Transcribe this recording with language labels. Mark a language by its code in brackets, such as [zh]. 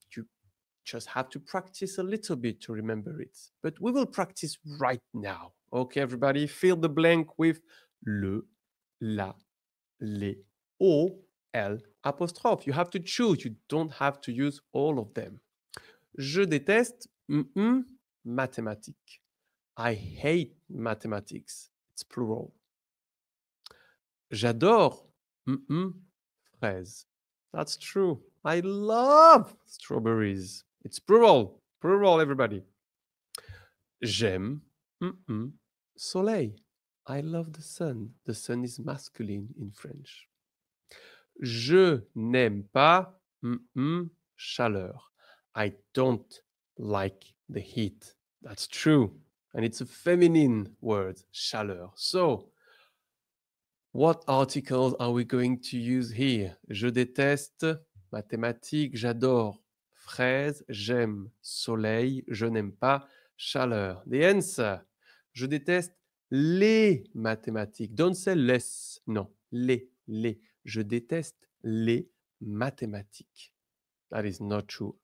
[en] You just have to practice a little bit to remember it. But we will practice right now. Okay, everybody, fill the blank with le, la, les, o, l apostrophe. You have to choose. You don't have to use all of them. [fr] Je déteste mathématiques. [en] I hate mathematics. It's plural. [fr] J'adore fraises. [en] That's true. I love strawberries. It's plural. Plural, everybody. [fr] J'aime soleil. [en] I love the sun. The sun is masculine in French. [fr] Je n'aime pas chaleur. [en] I don't like the heat. That's true. And it's a feminine word, chaleur. So, what articles are we going to use here? [fr] Je déteste, mathématiques, j'adore, fraises, j'aime, soleil, je n'aime pas, chaleur. [en] The answer, [fr] Je déteste les mathématiques. [en] Don't say less. [fr] Non, les. Je déteste les mathématiques. [en] That is not true.